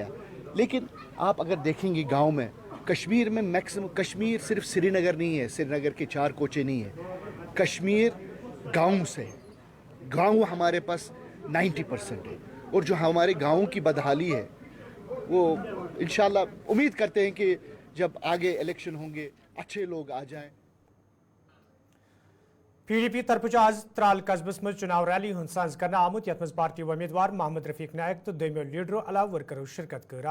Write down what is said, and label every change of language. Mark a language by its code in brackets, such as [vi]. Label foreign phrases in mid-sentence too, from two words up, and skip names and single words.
[ur] لیکن آپ اگر دیکھیں گے گاؤں میں, کشمیر میں میکسیمم, کشمیر صرف سری نگر نہیں ہے, سری نگر کے 4 کوچے نہیں ہیں, کشمیر گاؤں سے, گاؤں ہمارے پاس 90% ہے. اور جو ہمارے گاؤں کی بدحالی ہے وہ انشاءاللہ امید کرتے ہیں کہ جب آگے الیکشن ہوں گے اچھے لوگ آ جائیں. [ks] پی ڈی پی طرف آز ترال قصبس مز چناو ریلی ہند ساز کرنا آمت, یت مز پارٹی امیدوار محمد رفیق نائک تو دویمو لیڈرو علاوہ ورکرو شرکت کر.